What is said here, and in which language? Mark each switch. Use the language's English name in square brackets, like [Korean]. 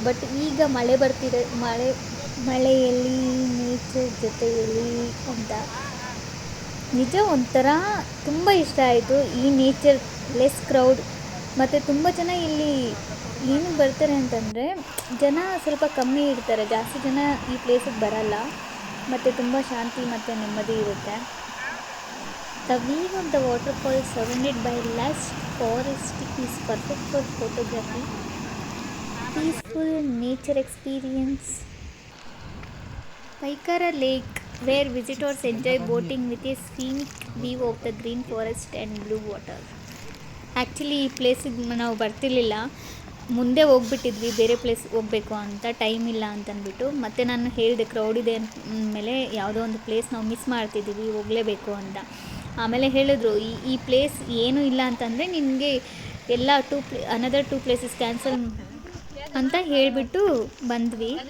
[Kannada] But ಈಗ ಮಳೆ ಬರ್ತಿದೆ, ಮಳೆಯಲ್ಲಿ ನೇಚರ್ ಜೊತೆಯಲ್ಲಿ ಅಂತ ನಿಜ ಒಂಥರ ತುಂಬ ಇಷ್ಟ ಆಯಿತು. ಈ ನೇಚರ್, ಲೆಸ್ ಕ್ರೌಡ್ ಮತ್ತು ತುಂಬ ಜನ ಇಲ್ಲಿ ಏನು ಬರ್ತಾರೆ ಅಂತಂದರೆ ಜನ ಸ್ವಲ್ಪ ಕಮ್ಮಿ ಇರ್ತಾರೆ, ಜಾಸ್ತಿ ಜನ ಈ ಪ್ಲೇಸಿಗೆ ಬರಲ್ಲ ಮತ್ತು ತುಂಬ ಶಾಂತಿ ಮತ್ತು ನೆಮ್ಮದಿ ಇರುತ್ತೆ. [English] The view of the waterfall surrounded by lush forest is perfect for photography. Peaceful nature experience. Paikara Lake, where visitors enjoy boating with a scenic view of the green forest and blue water. [Kannada] Actually ಈ ಪ್ಲೇಸಿಗೆ ನಾವು ಬರ್ತಿರ್ಲಿಲ್ಲ, ಮುಂದೆ ಹೋಗ್ಬಿಟ್ಟಿದ್ವಿ ಬೇರೆ place ಹೋಗಬೇಕು ಅಂತ, time ಇಲ್ಲ ಅಂತಂದ್ಬಿಟ್ಟು. ಮತ್ತು ನಾನು ಹೇಳಿದೆ ಕ್ರೌಡ್ ಇದೆ ಅಂದಮೇಲೆ ಯಾವುದೋ ಒಂದು ಪ್ಲೇಸ್ ನಾವು ಮಿಸ್ ಮಾಡ್ತಿದ್ದೀವಿ, ಹೋಗಲೇಬೇಕು ಅಂತ. ಆಮೇಲೆ ಹೇಳಿದ್ರು ಈ ಪ್ಲೇಸ್ ಏನೂ ಇಲ್ಲ ಅಂತಂದರೆ ನಿನಗೆ ಎಲ್ಲ ಅನದರ್ 2 ಪ್ಲೇಸಸ್ ಕ್ಯಾನ್ಸಲ್ ಅಂತ ಹೇಳಿಬಿಟ್ಟು ಬಂದ್ವಿ.